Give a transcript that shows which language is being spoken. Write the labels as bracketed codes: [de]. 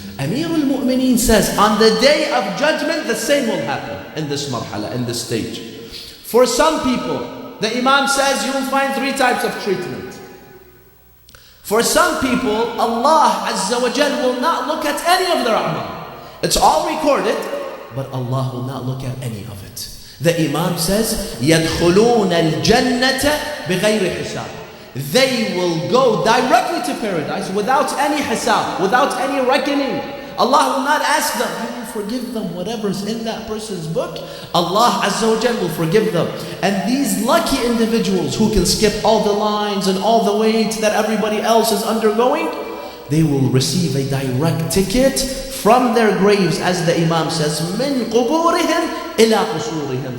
[en] Amir al-Mu'mineen says, on the day of judgment, the same will happen in this marhala, in this stage. For some people, the Imam says you will find 3 types of treatment. For some people, Allah Azza wa Jal will not look at any of their a'mal. It's all recorded, but Allah will not look at any of it. The Imam says, [ar] يَدْخُلُونَ الْجَنَّةَ بِغَيْرِ حِسَابٍ. [en] They will go directly to paradise without any hisab, without any reckoning. Allah will not ask them. He will forgive them whatever's in that person's book. Allah Azza wa Jal will forgive them. And these lucky individuals who can skip all the lines and all the wait that everybody else is undergoing, they will receive a direct ticket from their graves, as the Imam says, [ar] مِنْ قُبُورِهِمْ إِلَىٰ قُصُورِهِمْ.